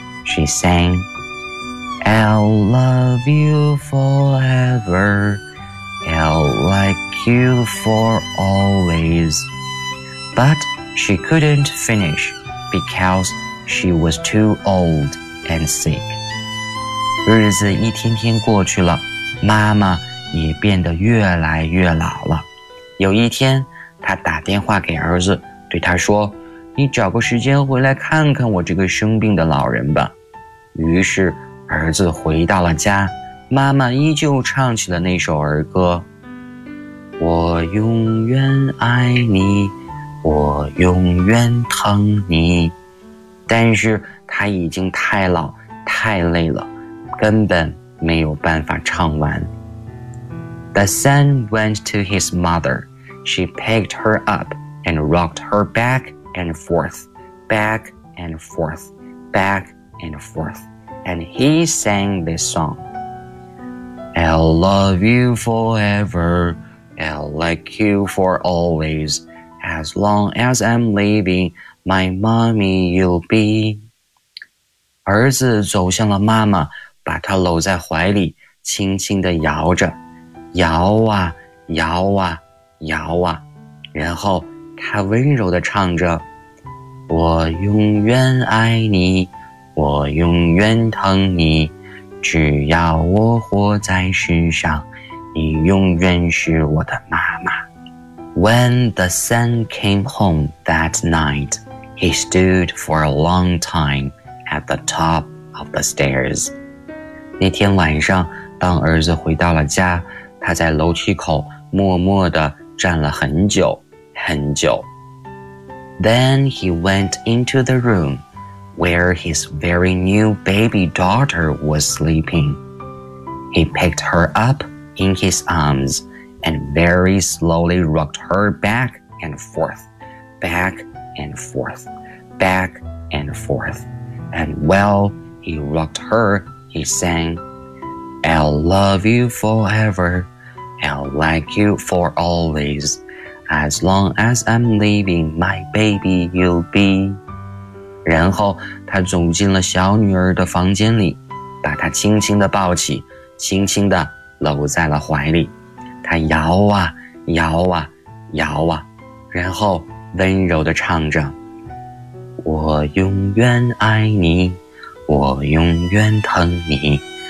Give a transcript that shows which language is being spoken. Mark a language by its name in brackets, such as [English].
[English] She sang, I'll love you forever, I'll like you for always. ButShe couldn't finish because she was too old and sick. [Chinese] 日子一天天过去了，妈妈也变得越来越老了。有一天，她打电话给儿子，对他说，你找个时间回来看看我这个生病的老人吧。于是儿子回到了家，妈妈依旧唱起了那首儿歌。我永远爱你，我永远疼你，但是他已经太老太累了，根本没有办法唱完。 [English] The son went to his mother. She picked her up and rocked her back and forth, back and forth, back and forth, and he sang this song. I'll love you forever, I'll like you for alwaysAs long as I'm living, my mommy you'll be. [Chinese] 儿子走向了妈妈，把她搂在怀里，轻轻地摇着，摇啊摇啊摇啊，然后他温柔地唱着，我永远爱你，我永远疼你，只要我活在世上，你永远是我的妈妈。 [English] When the son came home that night, he stood for a long time at the top of the stairs. [Chinese] 那天晚上，当儿子回到了家，他在楼梯口默默地站了很久，很久。 [English] Then he went into the room where his very new baby daughter was sleeping. He picked her up in his arms,and very slowly rocked her back and forth, back and forth, back and forth. And while he rocked her, he sang, I'll love you forever, I'll like you for always, as long as I'm living, my baby you'll be. [Chinese] 然后他走进了小女儿的房间里，把她轻轻地抱起，轻轻地搂在了怀里。他摇啊摇啊摇啊，然后温柔地唱着，我永远爱你，我永远疼你，